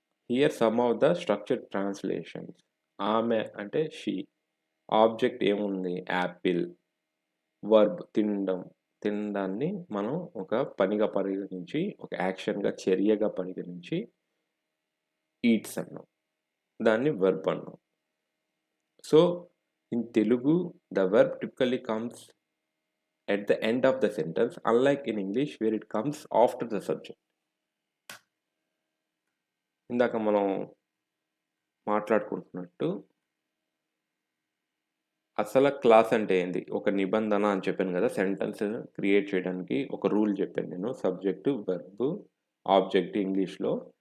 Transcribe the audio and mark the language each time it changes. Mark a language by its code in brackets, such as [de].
[en] Here some of the structured translations. [te] ఆమె అంటే she, object ఏముంది యాపిల్, వర్బ్ తినడాన్ని మనం ఒక పనిగా పరిగణించి, ఒక యాక్షన్గా చర్యగా పరిగణించి ఈట్స్ అన్నాం, దాన్ని వర్బ్ అన్నాం. [en] So in Telugu the verb typically comes at the end of the sentence, unlike in English where it comes after the subject. [te] ఇందాక మనం మాట్లాడుకుంటున్నట్టు అసలు క్లాస్ అంటే ఏంది, ఒక నిబంధన అని చెప్పాను కదా. సెంటెన్స్ క్రియేట్ చేయడానికి ఒక రూల్ చెప్పాను నేను. సబ్జెక్టు, వెర్బ్, ఆబ్జెక్ట్ ఇంగ్లీష్లో.